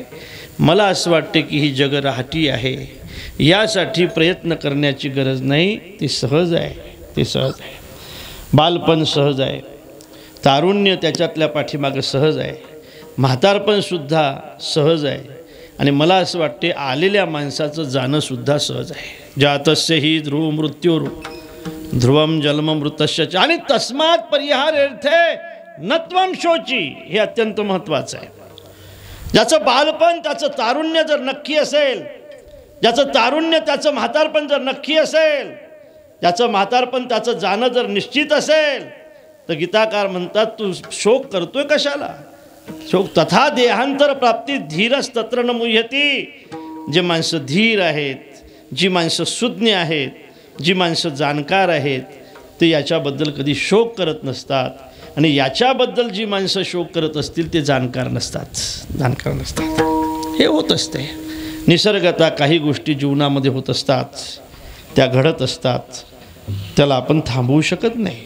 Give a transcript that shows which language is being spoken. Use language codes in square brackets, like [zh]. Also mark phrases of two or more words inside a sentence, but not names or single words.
[mr] मला असं वाटते की ही जग राहटी आहे, यासाठी प्रयत्न करण्याची गरज नाही. ती सहज आहे, ती सहज आहे. बालपण सहज आहे, तारुण्य त्याच्यातल्या पाठीमागं सहज आहे, म्हातारपणसुद्धा सहज आहे. आणि मला असं वाटते आलेल्या माणसाचं जाणंसुद्धा सहज आहे. [sa] जातस्य हि ध्रुव मृत्यूर ध्रुवम जन्म मृतस्य, आणि तस्मात परिहारेर्थे नत्वम शोची. [mr] हे अत्यंत महत्त्वाचं आहे. ज्याचं बालपण, त्याचं तारुण्य जर नक्की असेल, ज्याचं तारुण्य त्याचं म्हातारपण जर नक्की असेल, ज्याचं म्हातारपण त्याचं जाणं जर निश्चित असेल, तर गीताकार म्हणतात, तू शोक करतोय कशाला? [sa] शोक तथा देहांतर प्राप्ती धीरस तत्र न मुह्यती. [mr] जे माणसं धीर आहेत, जी माणसं सुज्ञ आहेत, जी माणसं जाणकार आहेत, ते याच्याबद्दल कधी शोक करत नसतात. आणि याच्याबद्दल जी माणसं शोक करत असतील ते जाणकार नसतात. हे होत असते. निसर्गतः काही गोष्टी जीवनामध्ये होत असतात, त्या घडत असतात, त्याला आपण थांबवू शकत नाही.